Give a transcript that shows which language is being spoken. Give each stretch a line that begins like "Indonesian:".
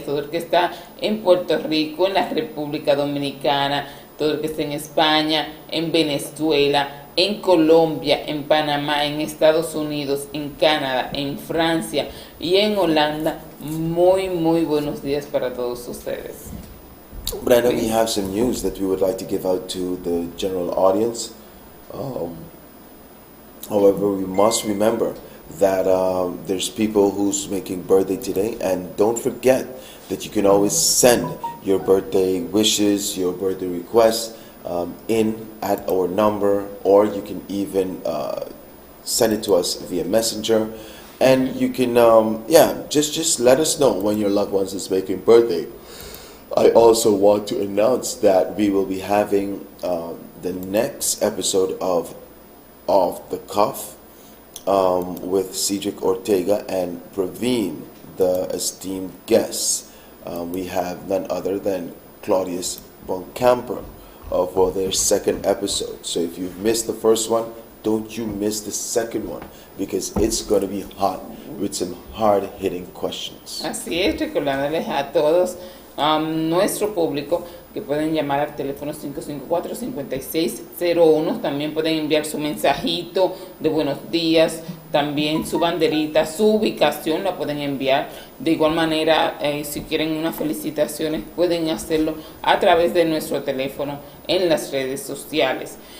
Spanish: Todo el que está en Puerto Rico, en la República Dominicana, todo el que está en España, en Venezuela, en Colombia, en Panamá, en Estados Unidos, en Canadá, en Francia y en Holanda, muy buenos días para todos ustedes.
English: Brenda, we have some news that we would like to give out to the general audience. However, we must remember that there's people who's making birthday today, and don't forget that you can always send your birthday wishes, your birthday requests in at our number, or you can even send it to us via messenger, and you can just let us know when your loved ones is making birthday. I also want to announce that we will be having the next episode of the Cuff with Cedric Ortega and Praveen, the esteemed guests. We have none other than Claudius Boncamper for their second episode. So if you've missed the first one, don't you miss the second one, because it's going to be hot with some hard-hitting questions.
Spanish: Así es, recordándoles a todos nuestro público que pueden llamar al teléfono 554-5601. También pueden enviar su mensajito de buenos días también su banderita, su ubicación la pueden enviar. De igual manera, si quieren unas felicitaciones, pueden hacerlo a través de nuestro teléfono en las redes sociales.